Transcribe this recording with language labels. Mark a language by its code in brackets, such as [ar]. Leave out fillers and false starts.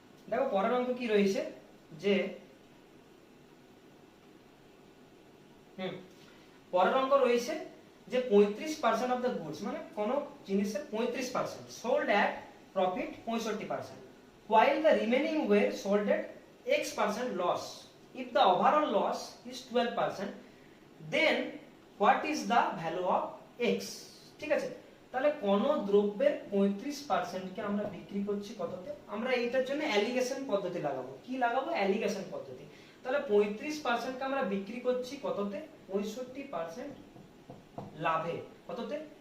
[bn] দেখো পরের অঙ্ক কি রয়েছে, যে পরের অঙ্ক রয়েছে যে 35% [en] of the goods, [bn] মানে কোন জিনিসের 35% [en] sold at profit [bn] 65%, [en] while the remaining were sold at x% loss. If the overall loss is 12%, then what is the value of x? [bn] ঠিক আছে, তাহলে কোন দ্রব্যের 35% কে আমরা বিক্রি করছি কততে? আমরা এইটার জন্য অ্যালিগেশন পদ্ধতি লাগাবো। কি লাগাবো? অ্যালিগেশন পদ্ধতি। তাহলে 35% কে আমরা বিক্রি করছি কততে? 65% লাভে। কততে?